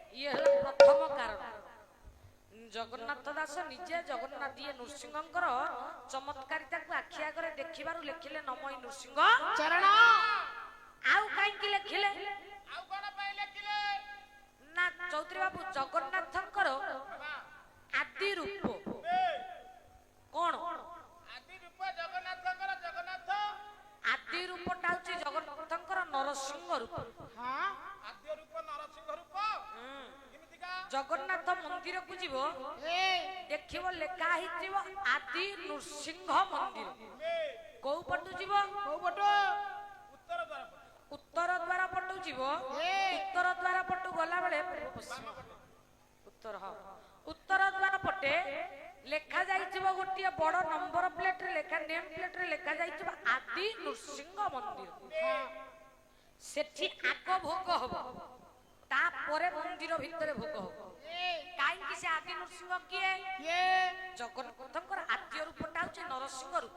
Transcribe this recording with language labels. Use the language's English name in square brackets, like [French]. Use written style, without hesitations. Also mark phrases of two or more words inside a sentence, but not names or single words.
[Odia] ଏ ହେଲା ପ୍ରଥମ କାରଣ ଜଗନ୍ନାଥ ଦାସ ନିଜେ ଜଗନ୍ନାଥ ଯେ ନୃସିଂହଙ୍କର ଚମତ୍କାରିତା କୁ ଆଖି ଆଗରେ ଦେଖିବାରୁ ଲେଖିଲେ ନମୋଇ ନୃସିଂହ चरण ଆଉ କାହିଁ କି ଲେଖିଲେ ଆଉ କେଉଁ ପାଇଁ ଲେଖିଲେ ନା ଚୌଧୁରୀ ବାବୁ ଜଗନ୍ନାଥଙ୍କର ଆଦି ରୂପ କେଉଁ ଆଦି ରୂପ ଜଗନ୍ନାଥଙ୍କର ଜଗନ୍ନାଥ ଆଦି ରୂପଟା ହେଉଛି ଜଗନ୍ନାଥଙ୍କର ନରସିଂହ ରୂପ ହଁ ଆଦି ରୂପ ନରସିଂହ ରୂପ କିମିତିକା ଜଗନ୍ନାଥ ମନ୍ଦିର କୁ ଯିବ ଦେଖିବ ଲେଖା ହୋଇଥିବ ଆଦି ନୃସିଂହ ମନ୍ଦିର କେଉଁ ପଟୁ ଯିବ କେଉଁ ପଟୁ ଉତ୍ତର ଦ୍ୱାର ପଟୁ ଯିବ ଉତ୍ତର ଦ୍ୱାର ପଟୁ ଗଲା ବେଳେ ଉତ୍ତର ହଁ ଉତ୍ତର ଦ୍ୱାର ପଟେ ଲେଖା ଯାଇଥିବ ଗୋଟିଏ ବଡ଼ [English] number plate [Odia] ରେ ଲେଖା [English] name plate [Odia] ରେ ଲେଖା ଯାଇଥିବ ଆଦି ନୃସିଂହ ମନ୍ଦିର ସେଠି ଆଗ ଭୋଗ ହେବ ତା ପରେ ମନ୍ଦିର ଭିତରେ ଭୋଗ ହେବ କାହିଁ କି ସେ ଆଦି ନୃସିଂହ କିଏ ଜଗନ୍ନାଥଙ୍କର ଆଦ୍ୟ ରୂପଟା ହେଉଛି ନରସିଂହ ରୂପ